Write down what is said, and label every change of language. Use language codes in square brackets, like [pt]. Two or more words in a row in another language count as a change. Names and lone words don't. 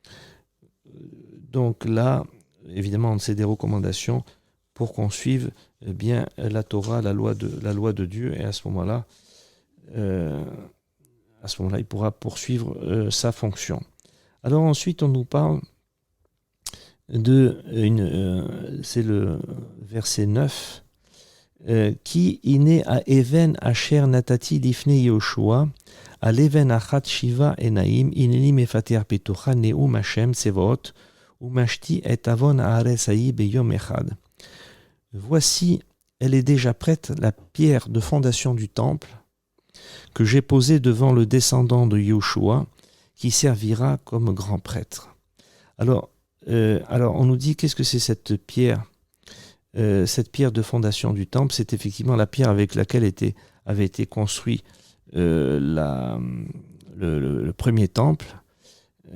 [fr] Donc là, évidemment, c'est des recommandations pour qu'on suive bien la Torah, la loi de Dieu, et à ce moment-là, il pourra poursuivre sa fonction. Alors ensuite, on nous parle c'est le verset 9, [he] כי הנה האבן אשר נתתי לפני יהושע על אבן אחת שבעה עינים הנני מפתח פתחה נאם השם צבאות ומשתי את עון הארץ ההיא ביום אחד. [fr] Voici, elle est déjà prête, la pierre de fondation du temple, que j'ai posée devant le descendant de Yehoshua, qui servira comme grand prêtre. Alors, on nous dit, qu'est-ce que c'est cette pierre? Cette pierre de fondation du temple, c'est effectivement la pierre avec laquelle avait été construit le premier temple.